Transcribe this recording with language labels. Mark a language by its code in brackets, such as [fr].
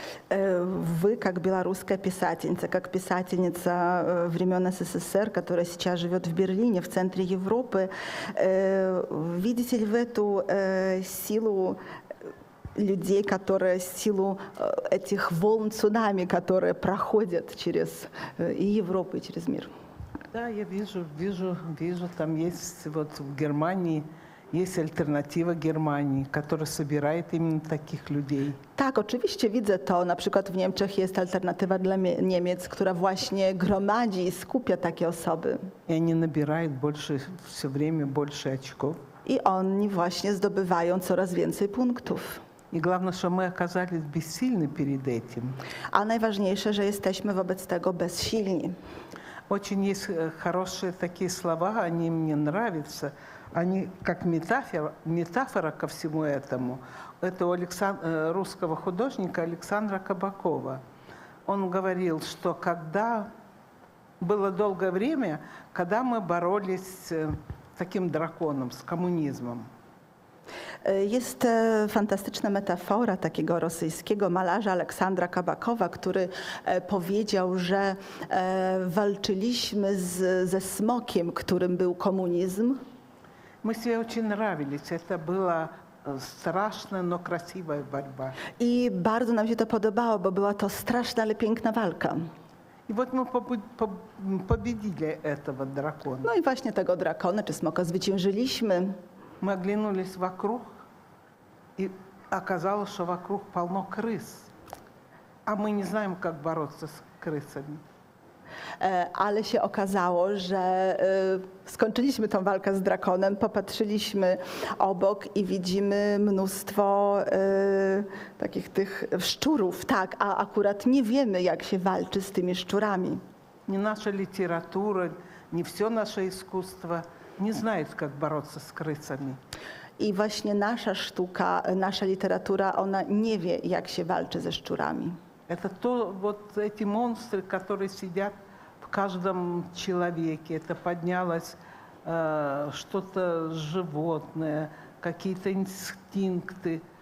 [ru] Вы, как белорусская писательница, как писательница времен СССР, которая сейчас живет в Берлине, в центре Европы, видите ли в эту силу людей, которые силу этих волн цунами, которые проходят через и Европу, и через мир? Да, я вижу, там есть вот в Германии Есть альтернатива Германии, которая собирает именно таких людей. [pl] Tak, oczywiście widzę to. Na przykład w Niemczech jest alternatywa dla Niemiec, która właśnie gromadzi i skupia takie osoby. [ru] И они набирают больше, все время больше очков. [pl] I oni właśnie zdobywają coraz więcej punktów. [ru] И главное, что мы оказались бессильны перед этим. [pl] A najważniejsze, że jesteśmy wobec tego bezsilni. [ru] Очень есть хорошие такие слова, они мне нравятся. Они как метафора ко всему этому. Это у русского художника Александра Кабакова. Он говорил, что когда было долгое время, когда мы боролись с таким драконом, с коммунизмом. [pl] Jest fantastyczna metafora takiego rosyjskiego malarza Aleksandra Kabakowa, który powiedział, że walczyliśmy ze smokiem, którym był komunizm. [ru] Мы себе очень нравились. Это была страшная, но красивая борьба. [pl] I bardzo nam się to podobało, bo była to straszna, ale piękna walka. [ru] И вот мы победили этого дракона. [pl] No i właśnie tego drakona czy smoka zwyciężyliśmy. [ru] Мы оглянулись вокруг, и оказалось, что вокруг полно крыс. А мы не знаем, как бороться с крысами. [pl] Ale się okazało, że skończyliśmy tą walkę z drakonem, popatrzyliśmy obok i widzimy mnóstwo takich tych szczurów, tak, a akurat nie wiemy, jak się walczy z tymi szczurami. [ru] Ни наша литература, ни все наше искусство не знает, как бороться с крысами. [pl] I właśnie nasza sztuka, nasza literatura, ona nie wie, jak się walczy ze szczurami. [ru] Это вот эти монстры, которые сидят в каждом человеке. Это поднялось что-то животное, какие-то инстинкты.